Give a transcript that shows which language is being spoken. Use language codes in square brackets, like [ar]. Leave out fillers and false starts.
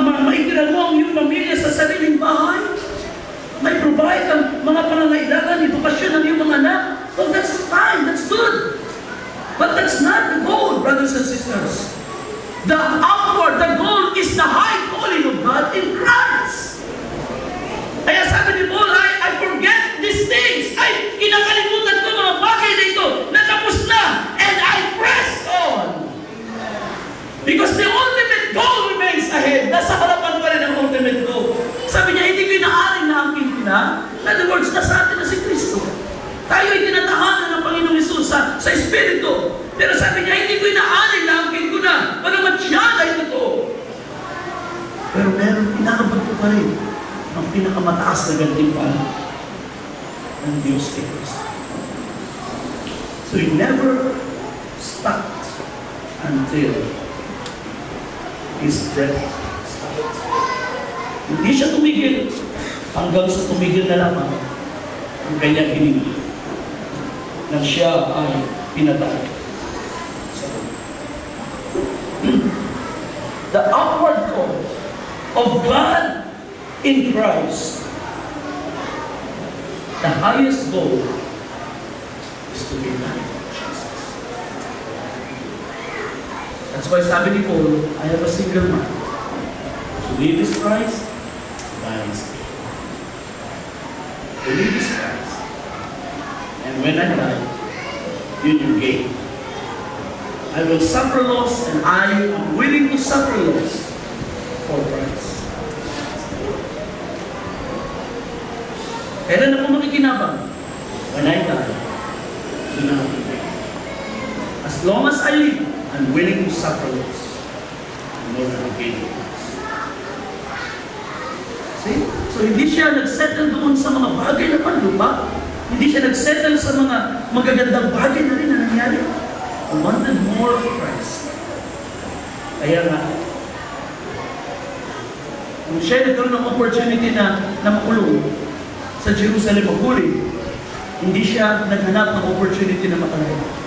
[tl] Maitiran mo ang iyong pamilya sa sariling bahay, may provide ang mga pangangailangan, edukasyon ng iyong mga anak, [en] well, that's fine, that's good. But that's not the goal, brothers and sisters. The goal is the high calling of God in Christ. [tl] Kaya sabi ni Paul, [en] I forget these things. [tl] Ay, kinakalimutan ko mga bagay na ito na tapos na, [en] and I press on. Because the ultimate goal remains ahead. [tl] Nasa harapan pa rin ang ultimate goal. Sabi niya, hindi ko inaaring na ang na. [en] In other words, [tl] nasa atin na si Kristo. Tayo ay tinatahanan ng Panginoong Hesus sa Espiritu. Pero sabi niya, hindi ko inaaring na ang ko na. Bagamat siya ay totoo. Pero meron, inaabot ko pa rin ang pinakamataas na gantimpala ng Diyos kay Kristo. [en] So he never stopped until his breath stopped. [tl] Hindi siya tumigil hanggang sa tumigil na lamang ang kanyang hiningi na siya ay pinatay. [en] The upward call of God in Christ, the highest goal is to be like Jesus. That's why [tl] sabi ni Paul, [en] I have a single mind. To live is Christ, to die is gain. To live is Christ. And when I die, you will gain. I will suffer loss, and I am willing to suffer loss for Christ. [tl] Kailan ako makikinabang? [en] When I die, do not regret. As long as I live, I'm willing to suffer loss in order to gain Christ. See? [tl] So hindi siya nagsettle doon sa mga bagay na panlupa. Hindi siya nagsettle sa mga magagandang bagay na rin na nangyari. [en] I wanted more of Christ. [tl] Kaya nga, kung siya nagkaroon ng opportunity na makulong sa Jerusalem maguli, hindi siya naghanap ng opportunity na makalaya.